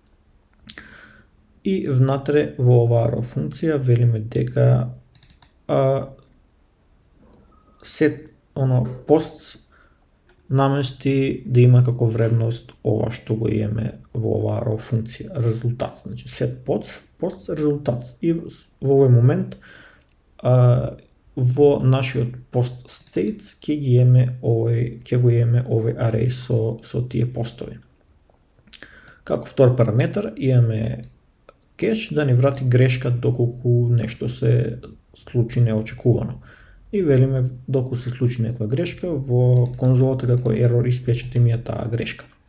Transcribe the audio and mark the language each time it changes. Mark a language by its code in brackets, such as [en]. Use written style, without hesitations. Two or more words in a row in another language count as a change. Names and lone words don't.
[mk] И внатре во ова arrow функција велиме дека posts намести да има како вредност ова што го имаме во ова arrow функција, резултат. Значи [en] set posts [mk] резултат. И во овој момент во нашиот [en] post states [mk] ќе го имаме овој array со тие постови. Како втор параметар имаме catch да ни врати грешка доколку нешто се случи неочекувано. И велиме доколку се случи некоја грешка во конзолата како error испечете ми ја таа грешка.